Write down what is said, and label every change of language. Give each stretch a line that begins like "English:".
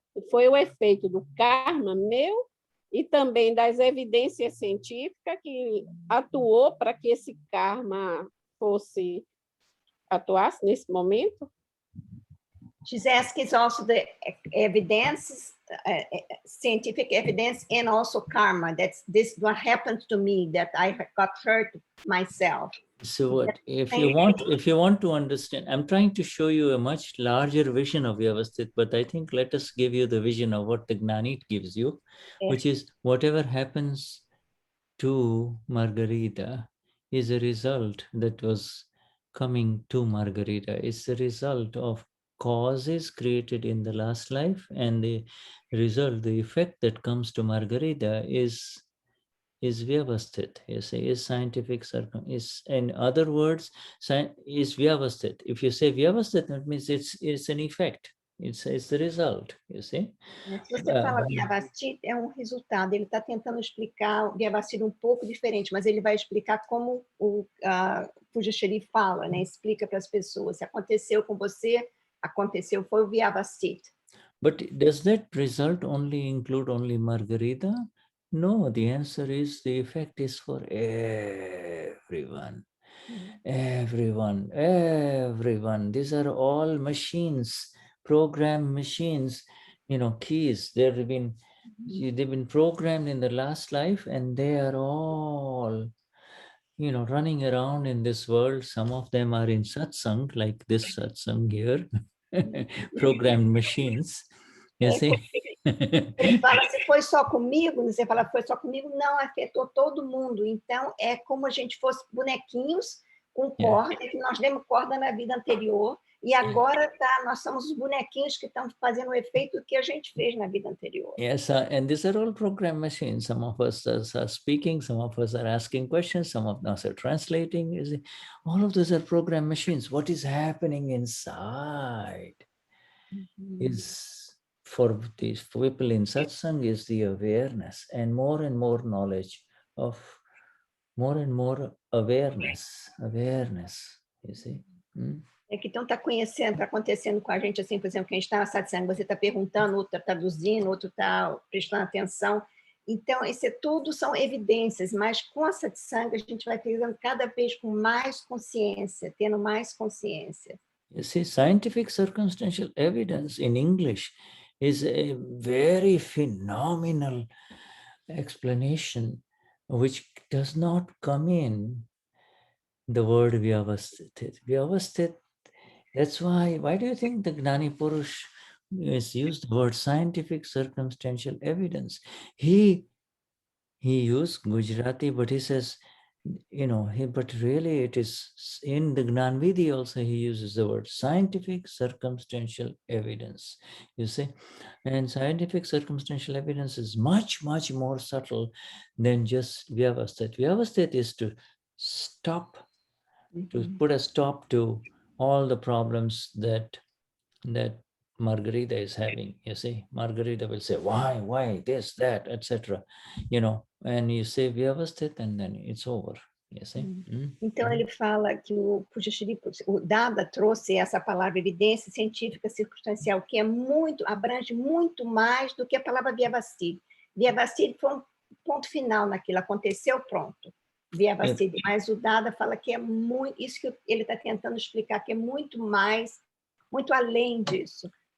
Portuguese: foi o efeito do karma meu e também das evidências científicas que atuou para que esse karma atuasse nesse momento?
English: She's asking also the evidence, scientific evidence, and also karma. That's this what happened to me, that I got hurt myself. So what, if you want to understand, I'm trying to show you a much larger vision of Vyavasthit, but I think let us give you the vision of what the Gnani gives you, which is whatever happens to Margarita is a result that was coming to Margarita. It's the result of causes created in the last life, and the result, the effect that comes to Margarita is Vyavasthit, you say, is scientific is, in other words, is Vyavasthit. If you say Vyavasthit, that means it's an effect. It's the result, you see.
Portuguese: Se você fala Vyavasthit, é um resultado. Ele está tentando explicar o Vyavasthit um pouco diferente, mas ele vai explicar como o Pujashri fala, né? Explica para as pessoas. Se aconteceu com você, aconteceu, foi o Vyavasthit.
English: But does that result only include only Margarita? No, the answer is the effect is for everyone. Everyone. These are all machines, program machines, keys. They've been programmed in the last life, and they are all, running around in this world. Some of them are in satsang, like this satsang here, programmed machines. You see?
Portuguese: Ele fala, se foi só comigo, você fala, foi só comigo, não, afetou todo mundo. Então, é como a gente fosse bonequinhos com corda, que nós demos corda na vida anterior, e agora nós somos os bonequinhos que estão fazendo o efeito que a gente fez na vida anterior.
English: Yes, and these are all program machines. Some of us are speaking, some of us are asking questions, some of us are translating. All of those are program machines. What is happening inside is, for these people in satsang, is the awareness and more knowledge of more and more awareness, you see.
Portuguese: É que então está acontecendo com a gente, assim, por exemplo, quem está na satsang, você está perguntando, outro está traduzindo, outro está prestando atenção. Então, isso tudo são evidências, mas com a satsang a gente vai pegando cada vez com mais consciência, tendo mais consciência.
English: You see, scientific circumstantial evidence in English is a very phenomenal explanation which does not come in the word Vyavasthit. Vyavasthit, that's why do you think the Gnani Purush has used the word scientific circumstantial evidence? He used Gujarati, but he says, but really it is in the Gnanvidhi also he uses the word scientific circumstantial evidence, you see. And scientific circumstantial evidence is much, much more subtle than just Vyavasthit. Vyavasthit is to stop, to put a stop to all the problems that Margarita is having, you see. Margarita will say, why, this, that, etc. And you say Vyavasthit, and then it's over, you see.
Portuguese: Então, ele fala que o Pujashri, o Dada trouxe essa palavra evidência científica circunstancial, que abrange muito mais do que a palavra Vyavasthit. Vyavasthit foi um ponto final naquilo, aconteceu, pronto. Vyavasthit, mas o Dada fala que é muito, isso que ele está tentando explicar, que é muito mais, muito além disso.